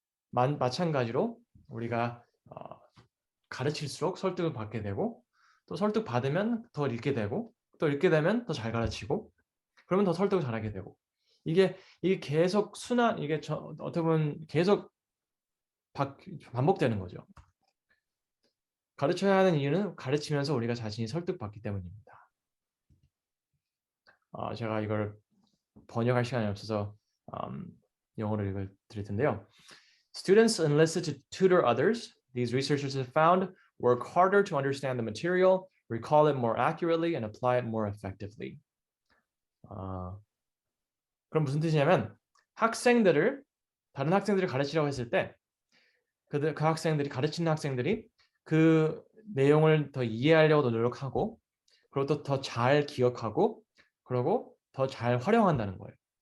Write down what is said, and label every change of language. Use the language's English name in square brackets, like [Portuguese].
[Korean] 마찬가지로 우리가 가르칠수록 설득을 받게 되고 또 설득 받으면 더 읽게 되고 또 읽게 되면 더 잘 가르치고 그러면 더 설득을 잘하게 되고 이게 계속 이게 어떻게 보면 계속 반복되는 거죠. 가르쳐야 하는 이유는 가르치면서 우리가 자신이 설득받기 때문입니다. 제가 이걸 번역할 시간이 없어서 영어로 읽어드릴 텐데요. [English] Students enlisted to tutor others, these researchers have found, work harder to understand the material, recall it more accurately, and apply it more effectively. [Korean] 그럼 무슨 뜻이냐면 다른 학생들을 가르치려고 했을 때 그 학생들이 가르치는 학생들이 그 내용을 더 이해하려고 노력하고 그리고 또 더 잘 기억하고 그리고 더 잘 활용한다는 거예요.